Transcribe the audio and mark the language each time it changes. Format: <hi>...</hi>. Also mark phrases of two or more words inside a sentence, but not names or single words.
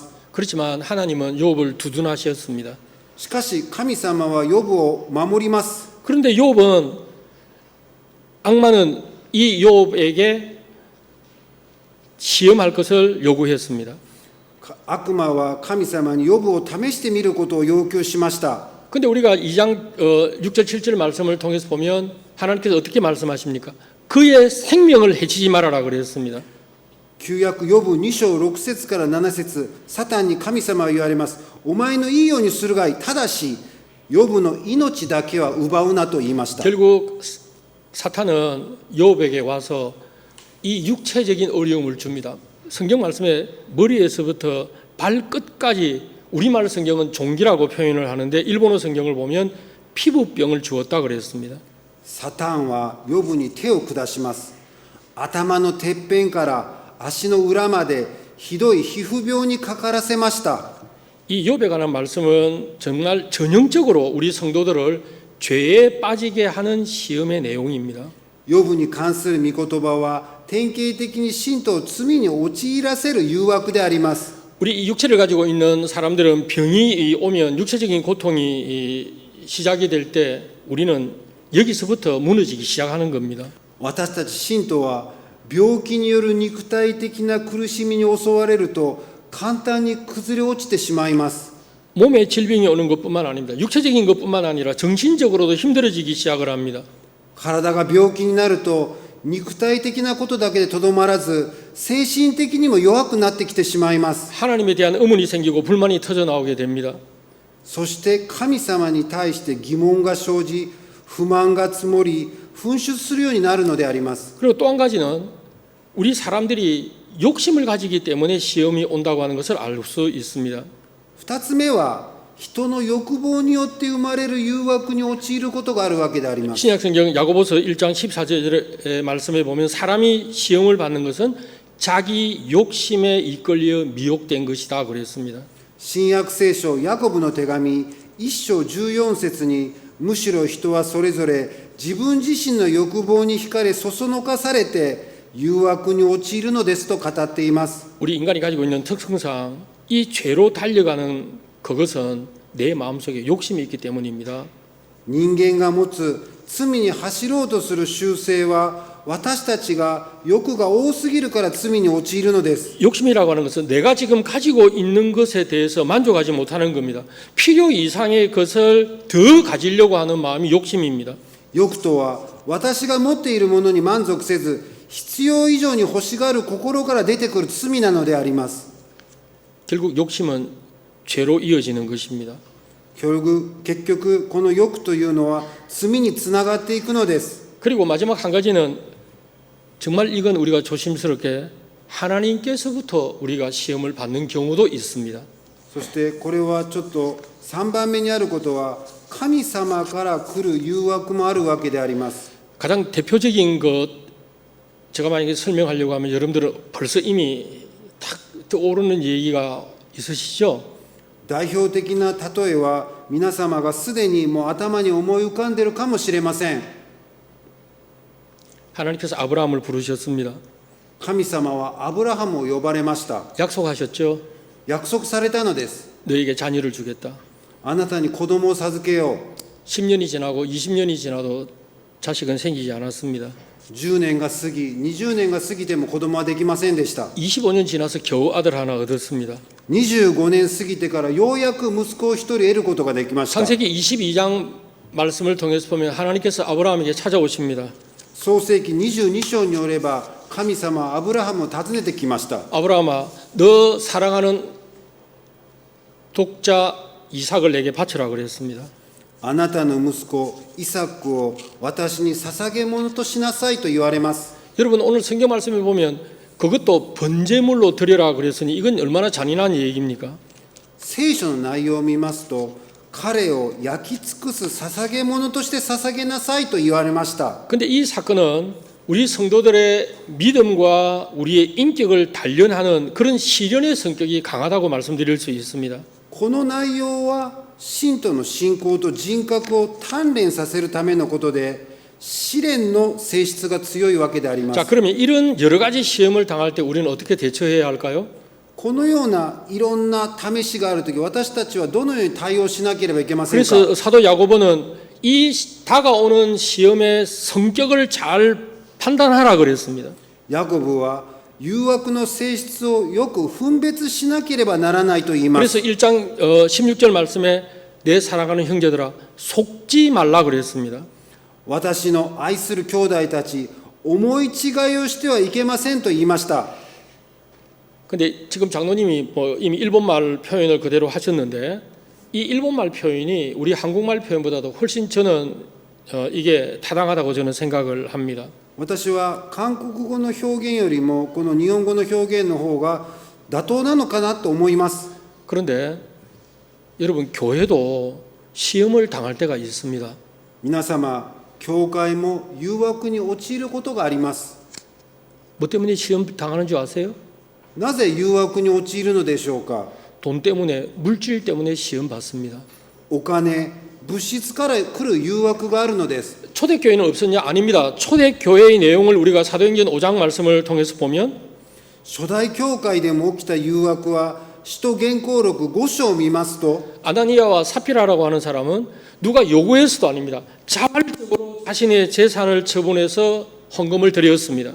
<ko>그렇지만 하나님은 욥을 두둔하셨습니다.</ko> <ja>しかし神様はヨブを守ります。</ja> <ko>그런데 욥은 악마는 이 욥에게 시험할 것을 요구했습니다.</ko> <ja>悪魔は神様にヨブを試してみることを要求しました。</ja> <ko>근데 우리가 2장 6절 7절 말씀을 통해서 보면 하나님께서 어떻게 말씀하십니까? 그의 생명을 해치지 말아라 그랬습니다.</ko> <ja>旧約ヨブ2章6節から7節、サタンに神様は言われます。お前のいいようにするがいい。ただし、ヨブの命だけは奪うなと言いました。</ja> <ko>결국 사탄은 욥에게 와서 이 육체적인 어려움을 줍니다. 성경 말씀에 머리에서부터 발끝까지 우리말 성경은 종기라고 표현을 하는데 일본어 성경을 보면 피부병을 주었다 그랬습니다.</ko> <ja>サタンはヨブに手を下します。頭のてっぺんから足の裏までひどい皮膚病にかからせました。</ja> <ko>이 욥에 관한 말씀은 정말 전형적으로 우리 성도들을 죄에 빠지게 하는 시험의 내용입니다.</ko> <ja>ヨブに関する御言葉は典型的に信徒を罪に陥らせる誘惑であります。</ja> <ko>우리 이 육체를 가지고 있는 사람들은 병이 오면 육체적인 고통이 시작이 될 때 우리는 여기서부터 무너지기 시작하는 겁니다.</ko> <ja>私たち信徒は病気による肉体的な苦しみに襲われると簡単に崩れ落ちてしまいます。</ja> <ko>몸에 질병이 오는 것뿐만 아닙니다. 육체적인 것뿐만 아니라 정신적으로도 힘들어지기 시작을 합니다.</ko> <ja>体が病気になると肉体的なことだけでとどまらず精神的にも弱くなってきてしまいます。</ja> <ko>하나님에 대한 의문이 생기고 불만이 터져 나오게 됩니다.</ko> <ja>そして神様に対して疑問が生じ不満が積もり噴出するようになるのであります。</ja> <ko>그리고 또 한 가지는 우리 사람들이 욕심을 가지기 때문에 시험이 온다고 하는 것을 알 수 있습니다.</ko> <ja>2 つ目は人の欲望によって生まれる誘惑に陥ることがあるわけであります。</ja> <ko>신약성경 야고보서 1장 14절의 말씀에 보면 사람이 시험을 받는 것은 자기 욕심에 이끌려 미혹된 것이다 그랬습니다.</ko> <ja>新約聖書ヤコブの手紙1章14節にむしろ人はそれぞれ自分自身の欲望に惹かれそそのかされて誘惑に陥るのですと語っています。</ja> <ko>우리 인간이 가지고 있는 특성상 이 죄로 달려가는 그것은 내 마음속에 욕심이 있기 때문입니다.</ko> <ja>人間が持つ罪に走ろうとする習性は私たちが欲が多すぎるから罪に陥るのです。</ja> <ko>욕심이라고 하는 것은 내가 지금 가지고 있는 것에 대해서 만족하지 못하는 겁니다. 필요 이상의 것을 더 가지려고 하는 마음이 욕심입니다.</ko> <ja>欲とは私が持っているものに満足せず必要以上に欲しがる心から出てくる罪なのであります。</ja> <ko>결국 욕심은 죄로 이어지는 것입니다.</ko> <ja>結局この欲というのは罪につながっていくのです。</ja> <ko>그리고 마지막 한 가지는 정말 이건 우리가 조심스럽게 하나님께서부터 우리가 시험을 받는 경우도 있습니다.</ko> <ja>そしてこれはちょっと3番目にあることは神様から来る誘惑もあるわけであります。</ja> <ko>가장 대표적인 것 제가 만약에 설명하려고 하면 여러분들은 벌써 이미 탁 떠오르는 얘기가 있으시죠?</ko> <ja>代表的な例えは皆様がすでにもう頭に思い浮かんでいるかもしれません。</ja> <ko>하나님께서 아브라함을 부르셨습니다.</ko> <ja>神様はアブラハムを呼ばれました。</ja> <ko>약속하셨죠?</ko> <ja>約束されたのです。</ja> <ko>너에게 자녀를 주겠다.</ko> <ja>あなたに子供を授けよう。</ja> <ko>10년이 지나고 20년이 지나도 자식은 생기지 않았습니다.</ko> <ja>10 年が過ぎ、20年が過ぎても子供はできませんでした。</ja> <ko>25년 지나서 겨우 아들 하나 얻었습니다.</ko> <ja>25 年過ぎてからようやく息子を一人得ることができました。</ja> <ko>창세기 22장 말씀을 통해서 보면 하나님께서 아브라함에게 찾아오십니다.</ko> <ja>創世記22章によれば神様はアブラハムを訪ねてきました。</ja> <ko>아브라함아, 너 사랑하는 독자 이삭을 내게 바쳐라 그랬습니다.</ko> <ja>あなたの息子イサクを私に捧げ物としなさいと言われます。</ja> <ko>여러분 오늘 성경 말씀을 보면 그것도 번제물로 드려라 그랬으니 이건 얼마나 잔인한 얘기입니까?</ko> <ja>聖書の内容を見ますと彼を焼き尽くす捧げ物として捧げなさいと言われました。</ja> <ko>근데 이 사건은 우리 성도들의 믿음과 우리의 인격을 단련하는 그런 시련의 성격이 강하다고 말씀드릴 수 있습니다.</ko> <ja>この内容は信徒の信仰と人格を鍛錬させるためのことで試練の性質が強いわけであります。</ja> <ko>자, 그러면 이런 여러 가지 시험을 당할 때 우리는 어떻게 대처해야 할까요?</ko> <ja>このようないろんな試しがあるとき私たちはどのように対応しなければいけませんか。</ja> <ko>그래서 사도 야고보는 이 다가오는 시험의 성격을 잘 판단하라 그랬습니다.</ko> <ja>ヤコブは誘惑の性質をよく分別しなければならないと言います。</ja> <ko>그래서 1장 16절 말씀에 내 사랑하는 형제들아 속지 말라 그랬습니다.</ko> <ja>私の愛する兄弟たち思い違いをしてはいけませんと言いました。</ja> <ko>근데 지금 장로님이 뭐 이미 일본말 표현을 그대로 하셨는데 이 일본말 표현이 우리 한국말 표현보다도 훨씬 저는 이게 타당하다고 저는 생각을 합니다.</ko> <ja>私は韓国語の表現よりもこの日本語の表現の方が妥当なのかなと思います。</ja> <ko>그런데 여러분 교회도 시험을 당할 때가 있습니다.</ko> <ja>皆様、教会も誘惑に陥ることがあります。</ja> <ko>뭐 때문에 시험 당하는 줄 아세요?</ko> <ja>なぜ誘惑に陥るのでしょうか。</ja> <ko>돈 때문에 물질 때문에 시험 받습니다.</ko> <ja>お金、物質から来る誘惑があるのです。</ja> <ko>초대교회는 없었냐? 아닙니다. 초대교회의 내용을 우리가 사도행전 5장 말씀을 통해서 보면</ko> <ja>初代教会でも起きた誘惑は使徒言行録5章を見ますと</ja> <ko>아나니아와 사피라라고 하는 사람은 누가 요구해서도 아닙니다. 자발적으로 자신의 재산을 처분해서 헌금을 드렸습니다.</ko>